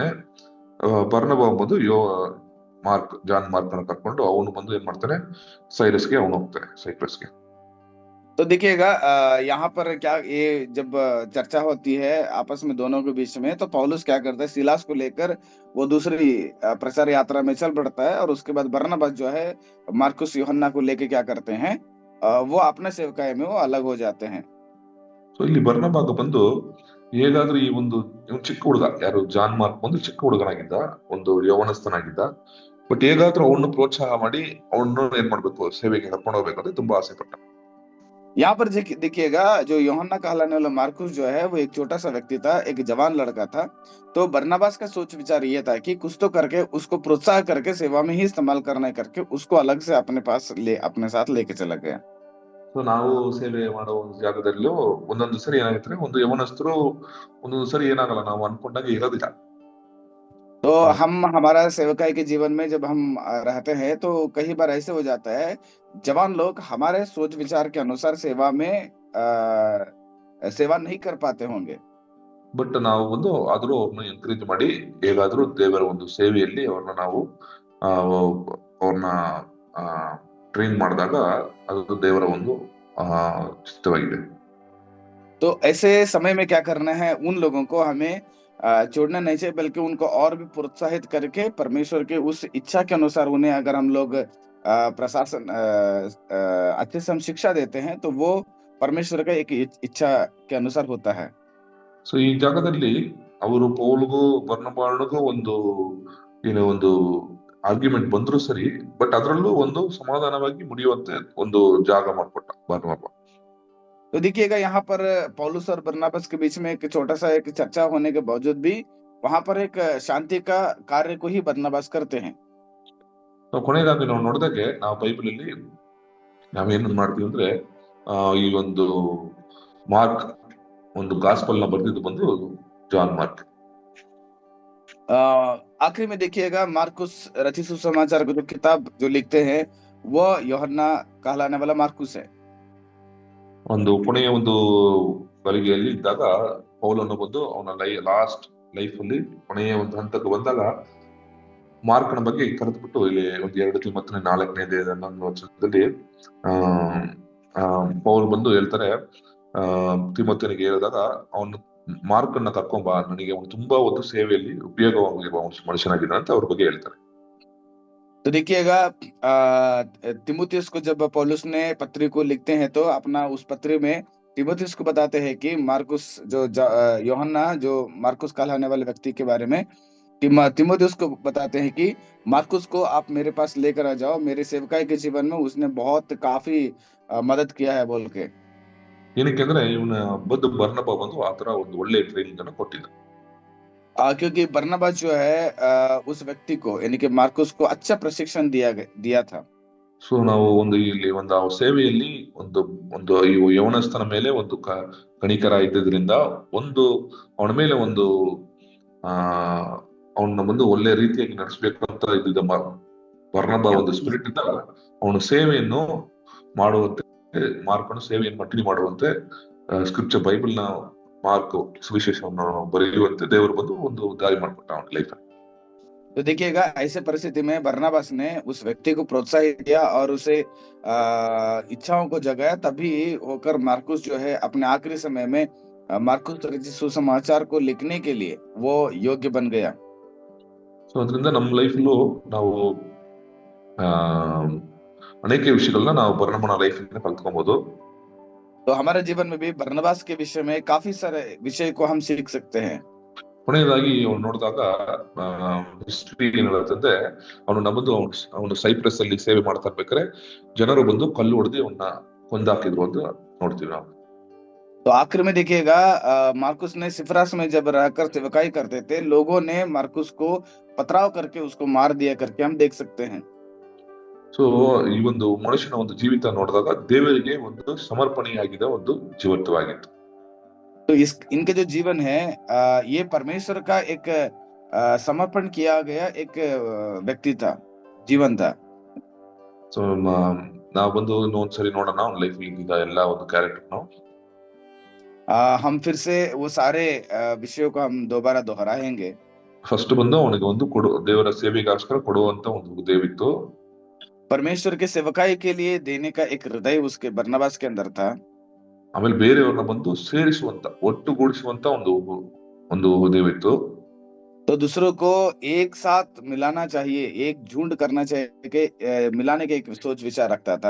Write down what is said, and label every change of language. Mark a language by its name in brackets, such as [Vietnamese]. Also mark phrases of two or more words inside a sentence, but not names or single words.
[Kannada] ಬರ್ನಬ ಬಂದು ಜಾನ್ ಮಾರ್ಕ್ ಅನ್ನ ಕರ್ಕೊಂಡು ಅವನು ಬಂದು ಏನ್ ಮಾಡ್ತಾನೆ, ಸೈಲಸ್ಗೆ ಅವನು ಹೋಗ್ತಾನೆ, ಸೈಪ್ರಸ್ಗೆ. [Hindi] तो देखिएगा यहाँ पर क्या ये जब चर्चा होती है आपस में दोनों के बीच में, तो पौलुस क्या करता है, सिलास को लेकर वो दूसरी प्रचार यात्रा में चल पड़ता है, और उसके बाद बरनबास जो है मार्कुस यूहन्ना को लेके क्या करते हैं, वो अपने सेवकाई में वो अलग हो जाते हैं। [Kannada] ಸೊ ಇಲ್ಲಿ ಬರ್ನಬಾಗ ಬಂದು ಹೇಗಾದ್ರೂ ಈ ಒಂದು ಇವ್ನು ಚಿಕ್ಕ ಹುಡುಗ, ಯಾರು ಜಾನ್ ಮಾರ್ಕ್ ಒಂದು ಚಿಕ್ಕ ಹುಡುಗನಾಗಿದ್ದ, ಒಂದು ಯೌವನಸ್ಥನಾಗಿದ್ದ. ಬಟ್ ಹೇಗಾದ್ರೂ ಅವನು ಪ್ರೋತ್ಸಾಹ ಮಾಡಿ ಅವನು ಏನ್ ಮಾಡ್ಬೇಕು, ಸೇವೆಗೆ ಕರ್ಕೊಂಡು ಹೋಗ್ಬೇಕು ಅಂತ ತುಂಬಾ ಆಸೆ ಪಟ್ಟ. [Hindi] यहाँ पर देखिएगा जो यूहन्ना कहलाने वाला मार्कुस जो है वो एक छोटा सा व्यक्ति था, एक जवान लड़का था। तो बरनबास का सोच विचार ये था कि कुछ तो करके उसको प्रोत्साहन करके सेवा में ही इस्तेमाल करना करके उसको अलग से अपने साथ लेके चला गया। [Kannada] ಸೊ ನಾವು ಸೇವೆ ಮಾಡೋ ಒಂದು ಜಾಗದಲ್ಲೂ ಒಂದೊಂದು ಸರಿ ಏನಾಗುತ್ತೆ, ಒಂದು ಯೌವನಸ್ಥರು ಒಂದೊಂದು ಸರಿ ಏನಾಗಲ್ಲ, ನಾವು ಅನ್ಕೊಂಡಾಗ ಇರೋದಿಲ್ಲ. [Hindi] तो हम हमारा सेवकाई के जीवन में जब हम रहते हैं तो कई बार ऐसे हो जाता है, जवान लोग हमारे सोच विचार के अनुसार सेवा में सेवा नहीं कर पाते होंगे। [Kannada] ಬಟ್ ನಾವು ಒಂದು ಆದ್ರೂ ಅವ್ರನ್ನ ಎನ್ಕರೇಜ್ ಮಾಡಿ ಹೇಗಾದ್ರೂ ದೇವರ ಒಂದು ಸೇವೆಯಲ್ಲಿ ಅವ್ರನ್ನ ನಾವು ಅವ್ರನ್ನ ಟ್ರೈನ್ ಮಾಡಿದಾಗ ಅದು ದೇವರ ಒಂದು ಚಿತ್ತವಾಗಿದೆ. [Hindi] तो ऐसे समय में क्या करना है, उन लोगों को हमें छोड़ना नहीं चाहिए, बल्कि उनको और भी प्रोत्साहित करके परमेश्वर के उस इच्छा के अनुसार उन्हें अगर हम लोग प्रशासन अच्छे से हम शिक्षा देते हैं तो वो परमेश्वर का एक इच्छा के अनुसार होता है। [Kannada] ಸೊ ಈ ಜಾಗದಲ್ಲಿ ಅವರು ಪೌಲ್ಗೂ ಬರ್ನಬಾಳಗೂ ಒಂದು ಆರ್ಗ್ಯುಮೆಂಟ್ ಬಂದ್ರು ಸರಿ, ಬಟ್ ಅದರಲ್ಲೂ ಒಂದು ಸಮಾಧಾನವಾಗಿ ಮುಡಿಯುವಂತೆ ಒಂದು ಜಾಗ ಮಾಡ್ಕೊಟ್ಟ ಬರ್ನಬ. [Hindi] तो देखिएगा यहाँ पर पौलुस और बरनबास के बीच में एक छोटा सा एक चर्चा होने के बावजूद भी वहां पर एक शांति का कार्य को ही बरनबास करते हैं। [Kannada] ಕೊನೆಯದಾಗಿ ನಾವು ನೋಡಿದಾಗೆ ನಾವು ಬೈಬಲ್ ಅಲ್ಲಿ ನಾವೇನು ಮಾಡ್ತೀವಿ ಅಂದ್ರೆ, ಈ ಒಂದು ಮಾರ್ಕ್ ಒಂದು ಗಾಸ್ಪಲ್ ನ ಬರೆದಿದ್ದು ಬಂದು ಜಾನ್ ಮಾರ್ಕ್. [Hindi] आखिरी में देखिएगा मार्कुस रचित सुसमाचार को जो किताब जो लिखते हैं वो यूहन्ना कहलाने वाला मार्कुस है। [Kannada] ಒಂದು ಕೊನೆಯ ಒಂದು ಗಳಿಗೆಯಲ್ಲಿ ಇದ್ದಾಗ ಪೌಲನು ಬಂದು ಅವನ [English] last life [Kannada] ಅಲ್ಲಿ ಕೊನೆಯ ಒಂದು ಹಂತಕ್ಕೆ ಬಂದಾಗ ಮಾರ್ಕನ ಬಗ್ಗೆ ಕರೆದ್ಬಿಟ್ಟು ಇಲ್ಲಿ ಒಂದು 2 ತಿಮೋಥೆಯ 4ನೇ ವಚನದಲ್ಲಿ ಪೌಲ್ ಬಂದು ಹೇಳ್ತಾರೆ, ತಿಮೋಥೆಯನಿಗೆ ಹೇಳಿದಾಗ ಅವನು ಮಾರ್ಕನ್ನ ಕರ್ಕೊಂಬ, ನನಗೆ ಅವನು ತುಂಬಾ ಒಂದು ಸೇವೆಯಲ್ಲಿ ಉಪಯೋಗವಾಗಿರುವ ಮನುಷ್ಯನಾಗಿದ್ದಾನೆ ಅಂತ ಅವ್ರ ಬಗ್ಗೆ ಹೇಳ್ತಾರೆ. [Hindi] तो देखिएगा तिमुथियुस को जब पौलुस ने पत्री को लिखते हैं तो अपना उस पत्री में तिमुथियुस को बताते हैं कि मार्कुस जो यूहन्ना जो मार्कुस कहलाने वाले व्यक्ति के बारे में तिमुथियुस को बताते हैं कि मार्कुस को आप मेरे पास लेकर आ जाओ, मेरे सेवकाई के जीवन में उसने बहुत काफी मदद किया है बोल के। [Kannada] ಏನಕ್ಕೆ ಅಂದ್ರೆ ಇವನ ಬಂದು ಬರ್ನಬ ಬಂದು ಆತರ ಒಂದು ಒಳ್ಳೆ ಟ್ರೈನಿಂಗ್ ಅನ್ನು ಕೊಟ್ಟಿದ್ದ. [Hindi] क्योंकि बरनबास जो है उस व्यक्ति को यानी कि मार्कुस को अच्छा प्रशिक्षण दिया था। [Kannada] ಸೊ ನಾವು ಇಲ್ಲಿ ಒಂದು ಸೇವೆಯಲ್ಲಿ ಒಂದು ಯೌವನಸ್ಥನ ಮೇಲೆ ಒಂದು ಕಣಿಕರ ಇದ್ದದ್ರಿಂದ ಒಂದು ಅವನ ಮೇಲೆ ಒಂದು ಅವನ ಮುಂದೆ ಒಳ್ಳೆ ರೀತಿಯಾಗಿ ನಡೆಸಬೇಕು ಅಂತ ಇದ್ದಿದ್ದ ಬರ್ನಬ ಒಂದು ಸ್ಪಿರಿಟ್ ಇದ್ದಾಗ ಅವನು ಸೇವೆಯನ್ನು ಮಾಡುವಂತೆ, ಮಾರ್ಕನು ಸೇವೆಯನ್ನು ಕಂಟಿನ್ಯೂ ಮಾಡುವಂತೆ ಸ್ಕ್ರಿಪ್ಚರ್ ಬೈಬಲ್ ನ ಮಾರ್ಕ್ ಸುವಿಶೇಷವನ್ನು ಬರೆಯುವಂತೆ ದೇವರು ಬಂದು ಒಂದು ದಾರಿ ಮಾಡ್ಕೊಟ್ಟ ಅವನ ಲೈಫ್. [Hindi] तो देखिएगा ऐसे परिस्थिति में बरनबास ने उस व्यक्ति को प्रोत्साहित किया और उसे इच्छाओं को जगाया, तभी होकर मार्कुस जो है अपने आखिरी समय में मार्कुस रचित सुसमाचार को लिखने के लिए वो योग्य बन गया। [Kannada] ಸೊ ಅದರಿಂದ ನಮ್ಮ ಲೈಫಲ್ಲೂ ನಾವು ಅನೇಕ ವಿಷಯಗಳನ್ನ ನಾವು ಬರ್ನಬನ ಲೈಫ್ ಇಂದ ಕಲ್ತ್ಕೊಬಹುದು. [Hindi] तो हमारे जीवन में भी बरनबास के विषय में काफी सारे विषय को हम सीख सकते हैं। [Kannada] ಕೊನೆಯದಾಗಿ ಅವನು ನೋಡಿದಾಗ ಹಿಸ್ಟ್ರಿ ಏನ್ ಹೇಳುತ್ತಂದ್ರೆ, ಅವನು ಸೈಪ್ರಸ್ ಅಲ್ಲಿ ಸೇವೆ ಮಾಡ್ತಾ ಇರ್ಬೇಕಾದ್ರೆ ಜನರು ಬಂದು ಕಲ್ಲು ಹೊಡೆದು ಅವನ್ನ ಕೊಂದಾಕಿದ್ರು ಅಂತ ನೋಡ್ತೀವಿ ನಾವು. [Hindi] तो आखिर में देखिएगा मार्कुस ने सिफरास में जब रहकर सेवकाई करते थे, लोगों ने मार्कुस को पथराव करके उसको मार दिया करके हम देख सकते हैं। [Kannada] ಸೊ ಈ ಒಂದು ಮನುಷ್ಯನ ಒಂದು ಜೀವಿತ ನೋಡಿದಾಗ ದೇವರಿಗೆ ಒಂದು ಸಮರ್ಪಣೆಯಾಗಿದ್ದ ಒಂದು ಜೀವಿತವಾಗಿತ್ತು. [Hindi] तो इनके जो जीवन है ये परमेश्वर का एक समर्पण किया गया एक व्यक्ति था, जीवन था। [Kannada] ಸೊ ನಾವು ಬಂದು ಇನ್ನೊಂದ್ಸರಿ ನೋಡೋಣ ಅವ್ನ ಲೈಫ್ ಇದ್ದ ಎಲ್ಲ ಒಂದು ಕ್ಯಾರೆಕ್ಟರ್ ನಾವು. [Hindi] हम फिर से वो सारे विषयों को हम दोबारा दोहराएंगे। [Kannada] ಫಸ್ಟ್ ಬಂದು ಅವನಿಗೆ ಒಂದು ದೇವರ ಸೇವೆಗೋಸ್ಕರ ಕೊಡುವಂತ ಒಂದು ಹುದ್ದೆವಿತ್ತು. [Hindi] परमेश्वर के सेवकाई के लिए देने का एक हृदय उसके बरनबास के अंदर था। [Kannada] ಆಮೇಲೆ ಬೇರೆಯವ್ರನ್ನ ಬಂದು ಸೇರಿಸುವಂತ, ಒಟ್ಟುಗೂಡಿಸುವಂತ ಒಂದು ಒಂದು ಹುದ್ದೆವಿತ್ತು. [Hindi] तो दूसरों को एक साथ मिलाना चाहिए, एक झुंड करना चाहिए कि मिलाने के एक सोच विचार रखता था।